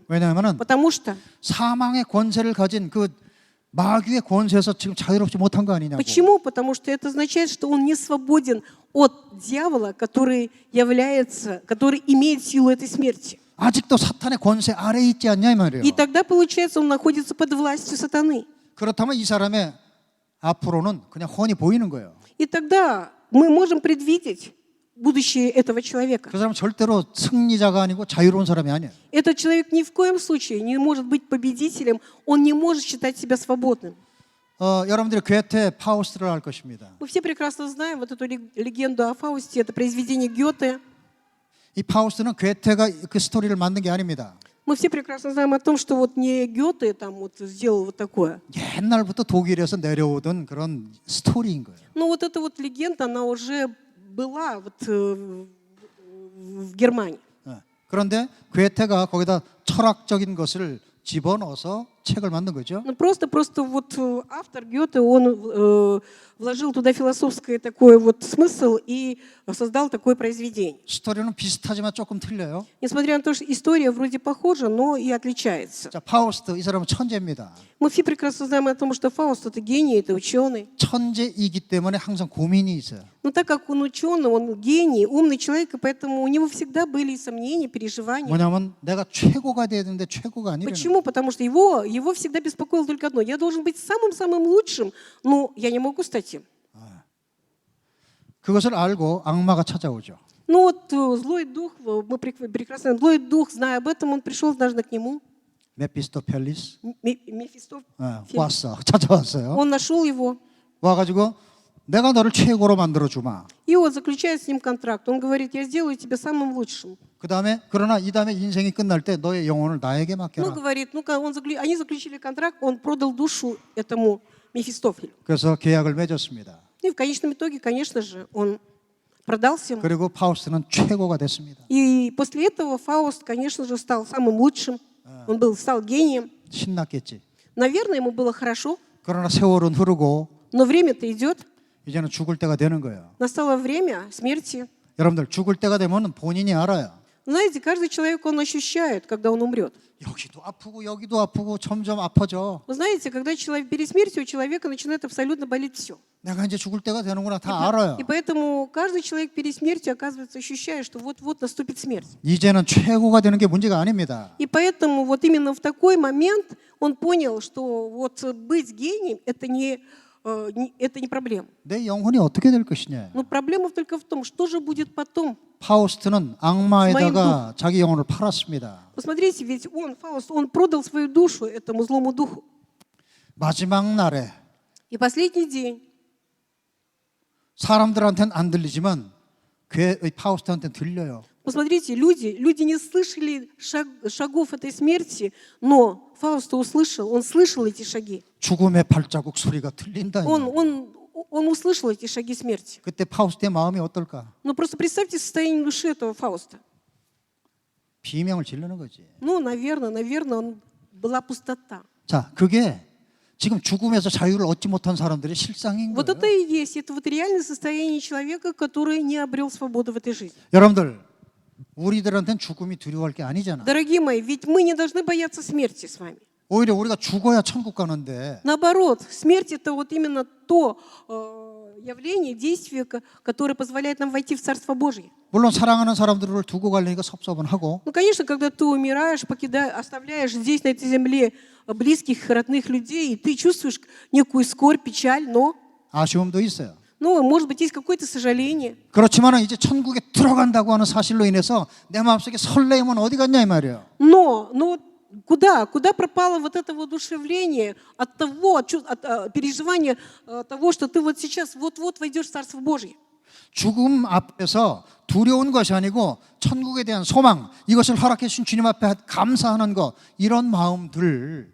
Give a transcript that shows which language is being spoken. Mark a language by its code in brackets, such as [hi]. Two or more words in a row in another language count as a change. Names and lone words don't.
[ko] 왜냐하면은 [ru] Потому что, [ko] 사망의 권세를 가진 그 마귀의 권세에서 지금 자유롭지 못한 거 아니냐고. [ru] почему? Потому что это означает, что он не свободен от дьявола, который имеет силу этой смерти. [ko] 아직도 사탄의 권세 아래에 있지 않냐 이 말이에요. [ru] И тогда, получается, он находится под властью сатаны. [ko] 그렇다면 이 사람의 앞으로는 그냥 훤히 보이는 거예요. [ru] И тогда мы можем предвидеть будущее этого человека. [ko] 그 사람은 절대로 승리자가 아니고 자유로운 사람이 아니에요. [ru] Этот человек ни в коем случае не может быть победителем, он не может считать себя свободным. [ko] 여러분들이 괴테 파우스트를 알 것입니다. [ru] Мы все прекрасно знаем вот эту легенду о Фаусте, это произведение Гёте. [ko] 이 파우스트는 괴테가 그 스토리를 만든 게 아닙니다. [ru] Мы все прекрасно знаем о том, что вот не Гёте там вот сделал вот такое. [ko] 옛날부터 독일에서 내려오던 그런 스토리인 거예요. [ru] Но вот эта вот легенда, она уже была вот в Германии. [ko] 그런데 괴테가 거기다 철학적인 것을 집어넣어서 책을 만든 거죠. [ru] Ну просто вот автор Гёте, он вложил туда философский такой вот смысл и создал такое произведение. [ko] 스토리는 비슷하지만 조금 틀려요. [ru] Несмотря на то, что история вроде похожа, но и отличается. [ko] 자, 파우스트 이 사람은 천재입니다. [ru] Мы все прекрасно знаем о том, что Фауст это гений, это ученый. [ko] 천재이기 때문에 항상 고민이 있어요. [ru] Но так как он ученый, он гений, умный человек, и поэтому у него всегда были сомнения, переживания. [ko] 뭐냐면 내가 최고가 돼야 되는데 최고가 아니라는. [ru] Почему? Потому что его всегда беспокоило только одно. Я должен быть самым-самым лучшим, но я не могу стать им. [ko] 그것을 알고 악마가 찾아오죠. [ru] Ну вот злой дух, мы прекрасно, злой дух, зная об этом, он пришел однажды к нему. [ko] 메피스토펠리스 [ru] Мефистофель. [ko] 왔어. 찾아왔어요. [ru] Он нашел его, [ko] 와가지고 내가 너를 최고로 만들어 주마. [ru] и вот заключает с ним контракт. Он говорит, я сделаю тебя самым лучшим. [ko] 그러나 이 다음에 인생이 끝날 때 너의 영혼을 나에게 [ru] Ну, [ko] 맡겨라. [ru] говорит, они заключили контракт, он продал душу этому Мефистофелю. [ko] 그래서 계약을 맺었습니다. [ru] И в конечном итоге, конечно же, он продался ему. [ko] 그리고 파우스트는 최고가 됐습니다. [ru] И после этого Фауст, конечно же, стал самым лучшим. Он стал гением. [ko] 신났겠지. [ru] Наверное, ему было хорошо, [ko] 그러나 세월은 흐르고 [ru] но время-то идет. [ko] 이제는 죽을 때가 되는 거예요. [ru] Настало время смерти. [ko] 여러분들 죽을 때가 되면 본인이 알아요. [ru] Знаете, каждый человек, он ощущает, когда он умрет. [ko] 여기도 아프고 점점 아파져. [ru] Вы знаете, когда перед смертью у человека начинает абсолютно болеть все. [ko] 내가 이제 죽을 때가 되는구나 다 알아요. [ru] И поэтому каждый человек перед смертью, оказывается, ощущает, что вот-вот наступит смерть. [ko] 이제는 최고가 되는 게 문제가 아닙니다. [ru] И поэтому вот именно в такой момент он понял, что вот быть гением это не проблема. [ko] 내 영혼이 어떻게 될 것이냐. [ru] Но проблема только в том, что же будет потом. [ko] 파우스트는 악마에다가 자기 영혼을 팔았습니다. [ru] Посмотрите, ведь Фауст, он продал свою душу этому злому духу. [ko] 마지막 날에 [ru] И последний день [ko] 사람들한테는 안 들리지만 파우스트한테는 들려요. [ru] Посмотрите, люди не слышали шагов этой смерти, но Фауст он слышал эти шаги. [ko] 죽음의 발자국 소리가 들린다. [ru] Он услышал эти шаги смерти. [ko] 그때 파우스트의 마음이 어떨까? [ru] Но просто представьте состояние души этого Фауста. [ko] 비명을 지르는 거지. [ru] Ну, наверное, была пустота. [ko] 자, 그게 지금 죽음에서 자유를 얻지 못한 사람들의 실상인 [ru] Вот это [ko] 거예요. [ru] и есть, это вот реальное состояние человека, который не обрел свободу в этой жизни. [ko] 여러분들, 우리들한테는 죽음이 두려워할 게 아니잖아. [ru] Дорогие мои, ведь мы не должны бояться смерти с вами. [ko] 오히려 우리가 죽어야 천국 가는데 [ru] Наоборот, смерть это вот именно то явление, действие, которое позволяет нам войти в Царство Божье. [ko] 물론 사랑하는 사람들을 두고 가려니까 섭섭은 하고 [ru] Ну, конечно, когда ты умираешь, оставляешь здесь, на этой земле, близких, родных людей, и ты чувствуешь некую скорбь, печаль, но, [ko] 아쉬움도 있어요. [ru] ну, может быть, есть какое-то сожаление. [ko] 그렇지만 이제 천국에 들어간다고 하는 사실로 인해서 내 마음속에 설레임은 어디 갔냐 이 말이에요. [ru] Но куда пропало вот это воодушевление от того, от переживания того, что ты вот сейчас вот-вот войдешь в Царство Божье? [ko] 죽음 앞에서 두려운 것이 아니고 천국에 대한 소망, 이것을 허락해 주신 주님 앞에 감사하는 것, 이런 마음들,